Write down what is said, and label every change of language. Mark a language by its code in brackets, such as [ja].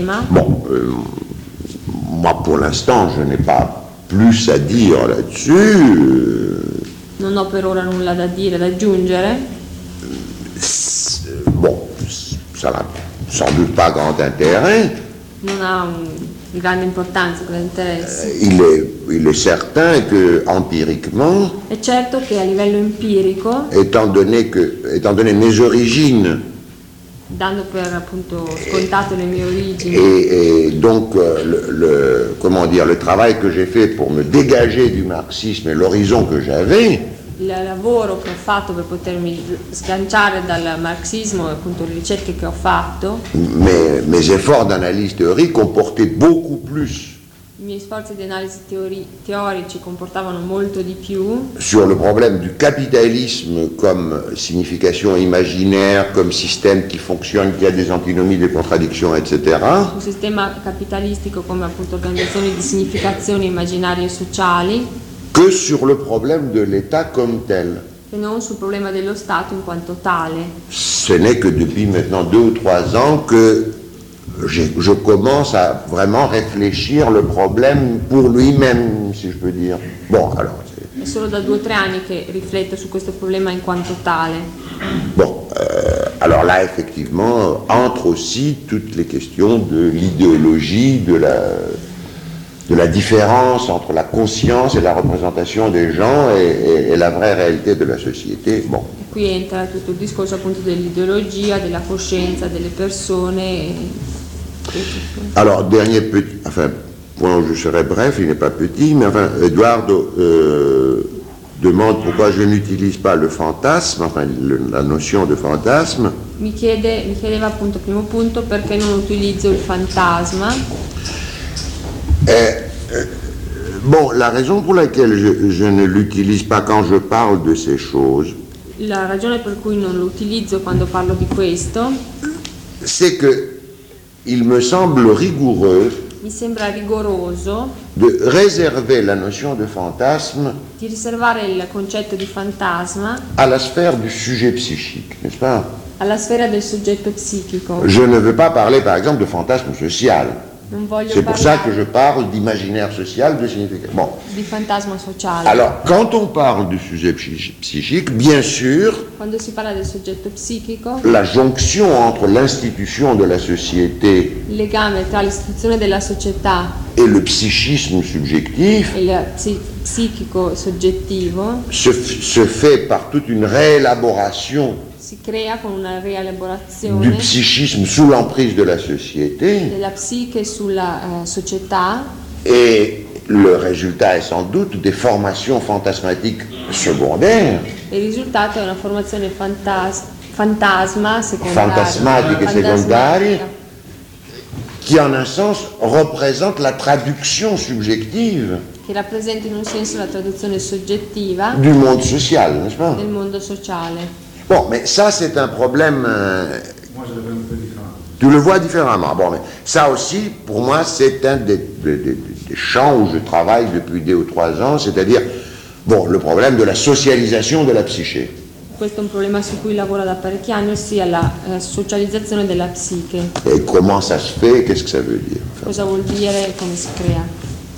[fr] Bon, moi pour l'instant, je n'ai pas plus à dire là-dessus. [it] Non ho per ora nulla da dire, da aggiungere. [fr] Bon, ça n'a sans doute pas grand intérêt. Non, de grande importance, de grand intérêt. Il est certain que empiriquement. [it] È certo che a livello empirico. [fr] Étant donné mes origines. [it] Dando per appunto scontato le mie origini. [fr] Et donc le travail que j'ai fait pour me dégager du marxisme et l'horizon que j'avais. [it] Il lavoro che ho fatto per potermi sganciare dal marxismo e appunto le ricerche che ho fatto. [fr] Mes efforts d'analyse théorique comportaient beaucoup plus. [it] I miei sforzi di analisi teorici comportavano molto di più. [fr] Sur le problème du capitalisme comme signification imaginaire, comme système qui fonctionne, qui a des antinomies, des contradictions, etc. [it] Un sistema capitalistico come appunto organizzazione di significazioni immaginarie e sociali. [fr] Que sur le problème de l'État comme tel. Et non sur le problème [it] dello Stato in quanto tale. [fr] Ce n'est que depuis maintenant 2 ou 3 ans que je commence à vraiment réfléchir le problème pour lui-même, si je peux dire. Bon, alors. C'est [it] solo da 2 o 3 anni che rifletto su questo problema in quanto tale. [fr] Bon, alors là, effectivement, entrent aussi toutes les questions de l'idéologie, de la différence entre la conscience et la représentation des gens et la vraie réalité de la société. Bon. [it] Et qui entra tutto il discorso appunto dell'ideologia, della coscienza, delle persone. [fr] Alors, dernier petit. Enfin, point où je serai bref, il n'est pas petit, mais enfin, Eduardo demande pourquoi je n'utilise pas le fantasme, enfin, la notion de fantasme. [it] Mi chiedeva appunto, primo punto, perché non utilizzo il fantasma. [fr] Bon, la raison pour laquelle je ne l'utilise pas quand je parle de ces choses. [it] La ragione per cui non l'utilizzo quando parlo di questo. [fr] C'est que il me semble rigoureux. [it] Mi sembra rigoroso. [fr] De réserver la notion de fantasme. [it] Di riservare il concetto di fantasma. [fr] À la sphère du sujet psychique, n'est-ce pas? [it] Alla sfera del soggetto psichico. [fr] Je ne veux pas parler, par exemple, de fantasme social. [it] Non voglio [fr] C'est pour ça que je parle d'imaginaire social, de significatif. Bon. [it] Di fantasma sociale. [fr] Alors, quand on parle du sujet psychique, bien sûr. [it] Quando si parla del soggetto psichico. [fr] La jonction entre l'institution de la société. [it] Legame tra l'istituzione della società. [fr] Et le psychisme subjectif. [it] Il psichico soggettivo. [fr] Se fait par toute une réélaboration. [it] Si crea con una rielaborazione [fr] du psychisme sous l'emprise de la société, [it] della psiche sulla società, [fr] et le résultat est sans doute des formations fantasmatiques secondaires. [it] Il risultato è una formazione fantasma secondaria, [fr] fantasmatica secondaria, qui en un sens représente la traduction subjective. [it] Che rappresenta in un senso la traduzione soggettiva [fr] du monde social, n'est-ce pas? [it] Del mondo sociale. [fr] Bon, mais ça, c'est un problème. Moi, je le vois un peu différemment. Tu le vois différemment. Bon, mais ça aussi, pour moi, c'est un des champs où je travaille depuis 2 ou 3 ans, c'est-à-dire, bon, le problème de la socialisation de la psyché. [it] Questo è un problema su cui lavoro da parecchi anni, ossia la socializzazione della psiche. [fr] E come ça se fait, qu'est-ce que ça veut dire? [it] Enfin, cosa vuol dire e come si crea?